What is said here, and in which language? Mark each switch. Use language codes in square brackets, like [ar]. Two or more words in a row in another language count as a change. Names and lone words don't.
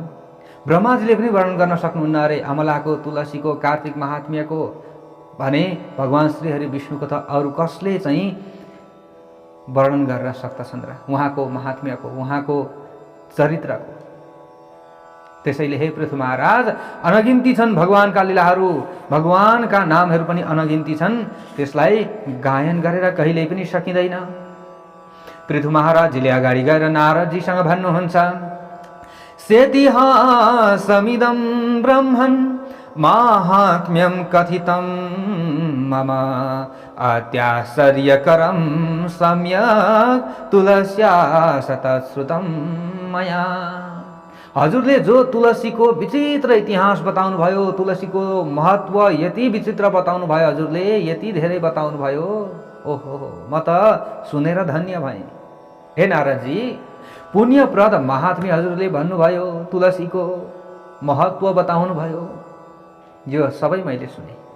[ne] ब्रह्माजीले पनि वर्णन गर्न सक्नुहुन्न अरे अमलाको, तुलसीको, कार्तिक महात्म्यको भने भगवान श्रीहरि विष्णुको त अरू कसले चाहिँ वर्णन गर्न सक्दछन् र उहाँको महात्म्यको, उहाँको चरित्रको। त्यसैले हे पृथु महाराज, अनगिन्ती छन् भगवानका लीलाहरू, भगवानका नामहरू पनि अनगिन्ती छन्, त्यसलाई गायन गरेर कहिल्यै पनि सकिँदैन। पृथु महाराजजीले अगाडि गएर नारदजीसँग भन्नुहुन्छ, [sa] सेतिहासमिदं ब्रह्मन् माहात्म्यं कथितं मम अत्याश्चर्यकरं सम्यक् तुलस्या शतश्रुतं मया। [ne] हजुरले जो तुलसीको विचित्र इतिहास बताउनु भयो, तुलसीको महत्त्व यति विचित्र बताउनु भयो, हजुरले यति धेरै बताउनु भयो, ओहो म त सुनेर धन्य भएँ। हे नारदजी, पुण्यप्रद महात्म्य हजुरले भन्नुभयो, तुलसीको महत्त्व बताउनु भयो, यो सबै मैले सुने।